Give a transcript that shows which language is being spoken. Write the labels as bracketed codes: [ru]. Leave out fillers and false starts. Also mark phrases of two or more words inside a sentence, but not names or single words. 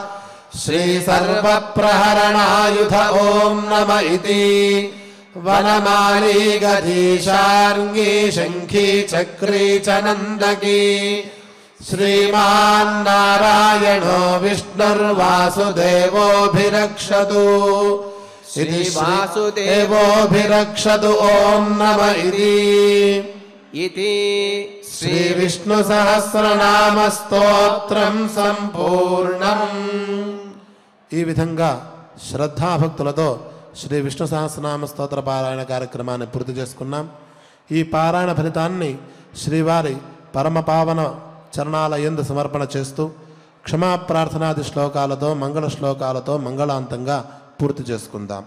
[sa] श्रीसर्वप्रहरणायुध ॐ नम इति वनमाली गदीशार्ङ्गी शङ्खी चक्री च नन्दकी श्रीमान्नारायणो विष्णुर्वासुदेवोऽभिरक्षतु श्रीवासुदेवोऽभिरक्षतु ॐ नम इति శ్రీవిష్ణుసహస్రనామస్తోత్రం సంపూర్ణం. [te] ఈ విధంగా శ్రద్ధాభక్తులతో శ్రీ విష్ణు సహస్రనామ స్తోత్ర పారాయణ కార్యక్రమాన్ని పూర్తి చేసుకున్నాం. ఈ పారాయణ ఫలితాన్ని శ్రీవారి పరమపావన చరణాల యందు సమర్పణ చేస్తూ క్షమాప్రార్థనాది శ్లోకాలతో మంగళ శ్లోకాలతో మంగళాంతంగా పూర్తి చేసుకుందాం.